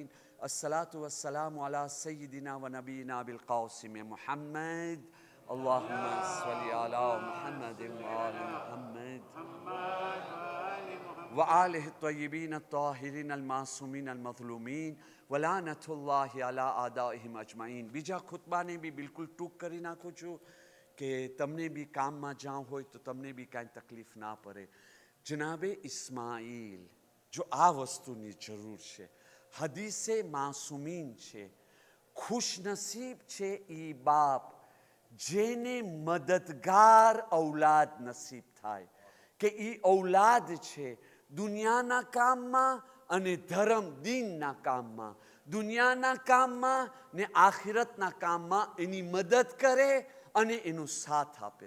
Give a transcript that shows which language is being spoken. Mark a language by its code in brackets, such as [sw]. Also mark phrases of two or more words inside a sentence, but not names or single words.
[ar] الصلاة والسلام على سيدنا ونبينا بالقاسم محمد. اللهم صل على محمد وآل محمد وآله الطيبين الطاهرين المعصومين المظلومين ولعنة الله على أعدائهم أجمعين. [gu] બીજા ખુતબાને બી બિલકુલ ટૂંક કરી નાખું છું કે તમને બી કામમાં જાવ હોય તો તમને બી કાંઈ તકલીફ ના પડે. જનાબે ઇસ્માઇલ, જો આ વસ્તુની જરૂર છે, હદીસે માસૂમીન છે, ખુશનસીબ છે એ બાપ જેને મદદગાર ઔલાદ નસીબ થાય, કે એ ઔલાદ છે દુનિયાના કામમાં અને ધર્મ દીનના કામમાં, દુનિયાના કામમાં ને આખિરતના કામમાં એની મદદ કરે અને એનો સાથ આપે.